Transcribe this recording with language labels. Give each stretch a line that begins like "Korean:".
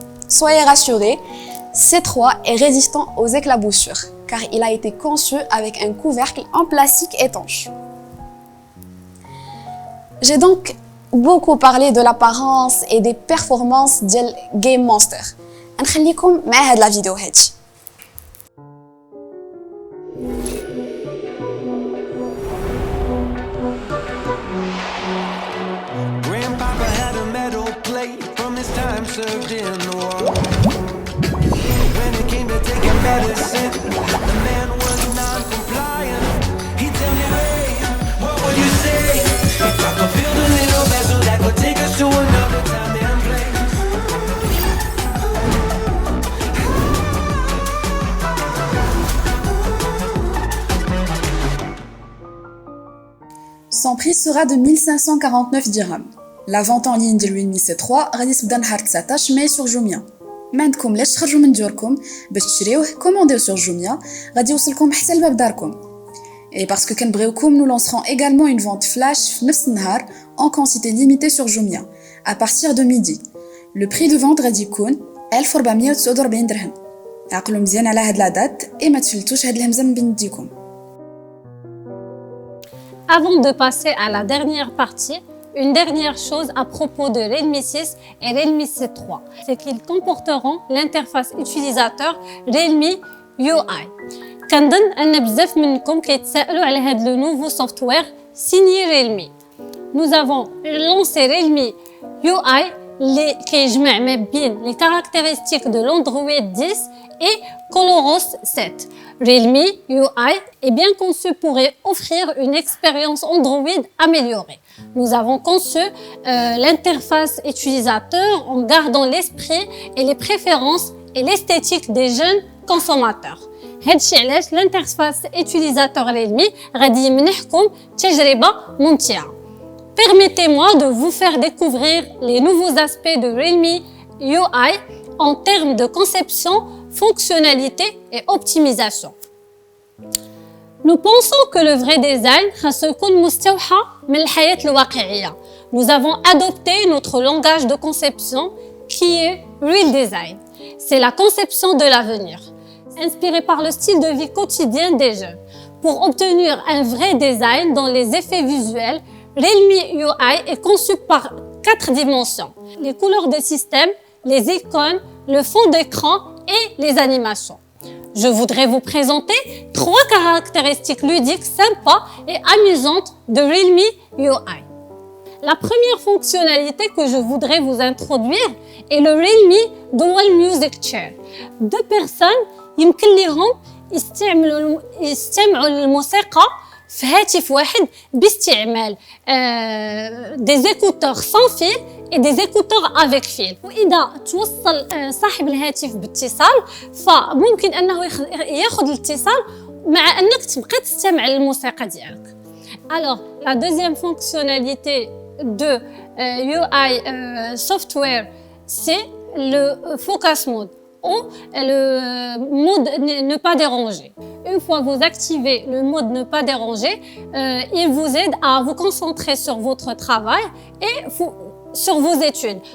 French: Soyez rassurés, C3 est résistant aux éclaboussures car il a été conçu avec un couvercle en plastique étanche. J'ai donc beaucoup parlé de l'apparence et des performances ديال Game Monster.
Arabic: نخليكم مع هاد لا فيديو هادي.
English: Grandpapa had a metal plate from his time served in the war. When it came to taking medicine, the man was non-compliant. He'd tell me, hey, what would you say if I could build a little vessel that could take us to another time and place?
French: Son prix sera de 1549 dirhams. La vente en ligne de Realme C3
Arabic: غادي تبدا نهار 19 ماي
French: sur Jumia.
Arabic: ما عندكم لاش تخرجوا من ديوركم باش تشريوه كومونديو sur Jumia غادي يوصلكم حتى لباب داركم.
French: Et parce que
Arabic: كنبغيوكم
French: nous lancerons également une vente flash
Arabic: في نفس النهار
French: en quantité limitée sur Jumia à partir de midi. Le prix de vente
Arabic: غادي يكون 1449 درهم. عقلوا مزيان على هاد لا دات et ما تفلتوش هاد الهمزه من بين يديكم.
French: Avant de passer à la dernière partie, une dernière chose à propos de Realme 6 et Realme C3, c'est qu'ils comporteront l'interface utilisateur Realme UI.
Arabic: كنظن أن بزاف منكم كيتسائلوا على هذا
French: le nouveau software signé Realme. Nous avons lancé Realme UI
Arabic: اللي كيجمع ما بين
French: les caractéristiques de l'Android 10 et ColorOS 7. Realme UI est bien conçu pour offrir une expérience Android améliorée. Nous avons conçu l'interface utilisateur en gardant l'esprit et les préférences et l'esthétique des jeunes consommateurs.
Arabic: هادشي علاش
French: l'interface utilisateur Realme
Arabic: غادي يمنحكم تجربة ممتعة.
French: Permettez-moi de vous faire découvrir les nouveaux aspects de Realme UI en termes de conception, fonctionnalité et optimisation. Nous pensons que le vrai design
Arabic: خاص يكون مستوحى من الحياة الواقعية.
French: Nous avons adopté notre langage de conception qui est Real Design. C'est la conception de l'avenir, inspirée par le style de vie quotidien des jeunes. Pour obtenir un vrai design dans les effets visuels, Realme UI est conçu par 4 dimensions. Les couleurs des systèmes, les icônes, le fond d'écran et les animations. Je voudrais vous présenter 3 caractéristiques ludiques sympas et amusantes de Realme UI. La première fonctionnalité que je voudrais vous introduire est le Realme Dual Music Chair.
Arabic: 2 personnes يمكن لهم يستمعوا للموسيقى في هاتف واحد باستعمال
French: des écouteurs sans fil et des écouteurs avec fil.
Arabic: وإذا توصل صاحب الهاتف باتصال فممكن أنه ياخذ الاتصال مع أنك تبقى تستمع للموسيقى ديالك.
French: Alors, la deuxième fonctionnalité de UI software, c'est le focus mode ou le mode ne pas déranger. Une fois vous activez le mode ne pas déranger, il vous aide à vous concentrer sur votre travail et sur vos études.